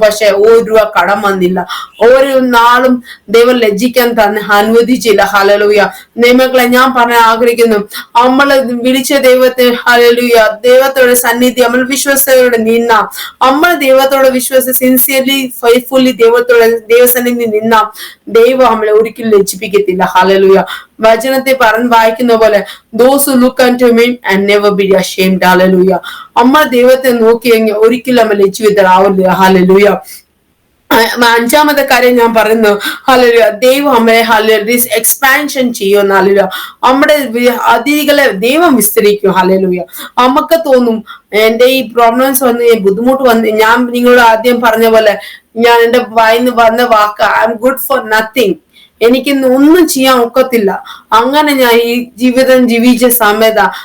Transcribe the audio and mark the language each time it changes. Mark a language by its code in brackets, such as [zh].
[ml] പക്ഷെ ₹1 കടം വന്നില്ല. ഒരു നാളും ദൈവം ലജ്ജിക്കാൻ തന്നെ അനുവദിച്ചില്ല. ഹല്ലേലൂയ. ദൈവമക്കളെ ഞാൻ പറയാൻ ആഗ്രഹിക്കുന്നു, നമ്മൾ വിളിച്ച ദൈവത്തെ ഹല്ലേലൂയ ദൈവത്തോടെ സന്നിധി നമ്മൾ വിശ്വസത്തോടെ നമ്മൾ ദൈവത്തോടെ സിൻസിയർലി ഫെയ്ത്ത്ഫുള്ളി ദൈവസന്നിധി ദൈവം നമ്മളെ ഒരിക്കലും ലജ്ജിപ്പിക്കത്തില്ല. ഹല്ലേലൂയ. വചനത്തെ വായിക്കുന്ന പോലെ [en] those who look unto me and never be ashamed. [ml] Hallelujah. നമ്മൾ ദൈവത്തെ നോക്കിയെങ്കിൽ ഒരിക്കലും നമ്മൾ ലജ്ജിതരാവില്ല. ഹല്ലേലൂയ. അഞ്ചാമത്തെ കാര്യം ഞാൻ പറയുന്നു, ഹല്ലേലൂയ, ദൈവം നമ്മളെ ഹല്ലേലൂയ എക്സ്പാൻഷൻ ചെയ്യും. ഹല്ലേലൂയ, നമ്മുടെ അതിരുകളെ ദൈവം വിസ്തരിക്കും. ഹല്ലേലൂയ, നമുക്ക് തോന്നും എന്റെ ഈ പ്രോബ്ലംസ് വന്ന് ബുദ്ധിമുട്ട് വന്ന്, ഞാൻ നിങ്ങളോട് ആദ്യം പറഞ്ഞ പോലെ ഞാൻ എന്റെ വായിന്ന് വന്ന വാക്ക് [en] I'm good for nothing, [ml] എനിക്കിന്ന് ഒന്നും ചെയ്യാൻ ഒക്കത്തില്ല, അങ്ങനെ ഞാൻ ഈ ജീവിതം ജീവിച്ച സമയത്താ.